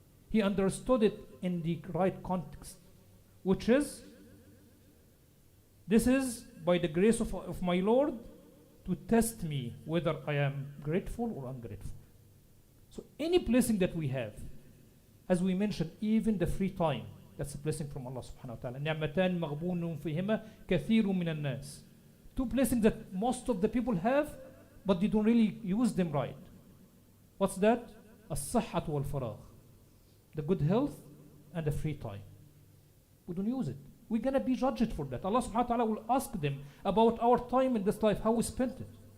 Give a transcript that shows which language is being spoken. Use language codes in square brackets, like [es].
[en] He understood it in the right context, which is, this is by the grace of my Lord to test me whether I am grateful or ungrateful. So any blessing that we have, as we mentioned, even the free time, that's a blessing from Allah subhanahu wa ta'ala. [ar] نعمتان مغبون فيهما كثير من الناس. [en] Two blessings that most of the people have, but they don't really use them right. What's that? [ar] الصحة والفراغ. [en] The good health and the free time. We don't use it. We're going to be judged for that. Allah subhanahu wa ta'ala will ask them about our time in this life, how we spent it.